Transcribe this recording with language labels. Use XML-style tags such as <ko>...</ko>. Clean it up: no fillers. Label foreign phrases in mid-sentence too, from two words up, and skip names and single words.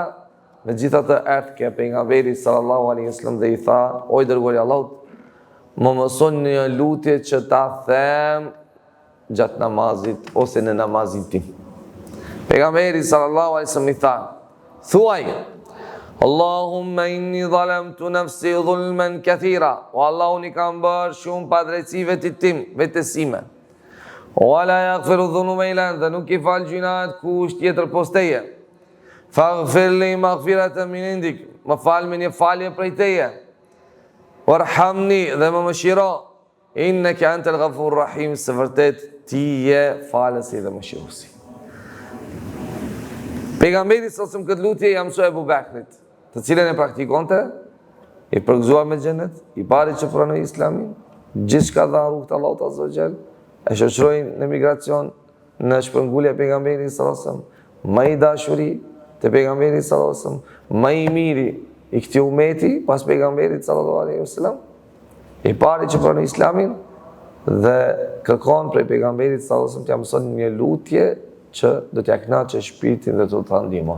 <sq>Megjithatë erdhi ke pejgamberi</sq> <ar>صلى الله عليه وسلم</ar> <sq>dhe i tha: "O i dërguari i Allahut, më mëson një lutje që ta them gjatë namazit ose në namazin tim." Pejgamberi</sq> <ar>صلى الله عليه وسلم</ar> <sq>i tha: "Thuaj:</sq> <ar>اللهم إني ظلمت نفسي ظلما كثيرا."</ar> <sq>O Allah, unë kam bërë shumë padrejtësi vetit tim, vetësime.</sq> <ar>ولا يغفر الذنوب إلا أنت,</ar> <sq>nuk i fal gjunat kush tjetër pos teje.</sq> <ar>فاغفر لي مغفرة من عندك,</ar> <sq>më fal me një falje prej teje. Warhamni, dhe më mëshiro,</sq> <ar>إنك أنت الغفور الرحيم,</ar> <sq>se vërtet ti je falësi dhe mëshiruesi. Pejgamberi sallallahu këtë lutje ja mësoi Abu Bekrit, të cilën e praktikonte, i përgëzuar me xhenet, i pari që pranoi Islamin, gjithçka dha rrugt Allahut</sq> <ar>عز وجل,</ar> <sq>e shoqëroi në migracion, në shpërngulje e pejgamberit</sq> <ar>صلى الله عليه وسلم,</ar> <sq>më i dashuri të pejgamberit</sq> <ar>صلى الله عليه وسلم,</ar> <sq>më i miri i këtij umeti pas pejgamberit</sq> <ar>صلى الله عليه وسلم,</ar> <sq>i pari që pranoi Islamin dhe kërkon prej pejgamberit</sq> <ar>صلى الله عليه وسلم</ar> <sq>t'ia mëson një lutje që do t'ia kënaqë shpirtin dhe do ta ndihmon.</sq>